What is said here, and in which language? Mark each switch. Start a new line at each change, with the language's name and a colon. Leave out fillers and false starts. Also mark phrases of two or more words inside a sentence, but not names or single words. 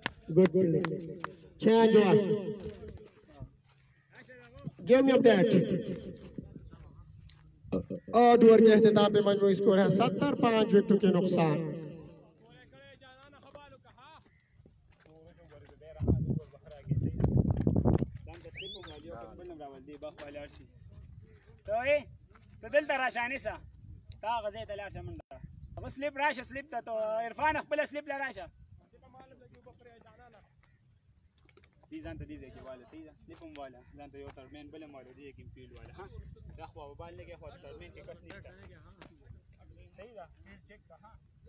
English: good change over game update
Urdu: آٹھ اوور کے اختتام پے مجموعی سکور ہے 70 5 وکٹوں کے نقصان.
Pashto: तो دلته راشه نیسه تا هغه ځای ته لاړ شه منډه هغه سلیپ راشه سلیپ ته تو عرفان خپله سلیپ له راشه دې ځان ته دې ځای کې واله صحیح ده سلیپ هم واله ځان ته یو ترمین بل هم واله دې کې فیلډ واله ها دا خوا وبال لګې خوا ترمین کې کس نشته صحیح ده فیلډ چیک کا ها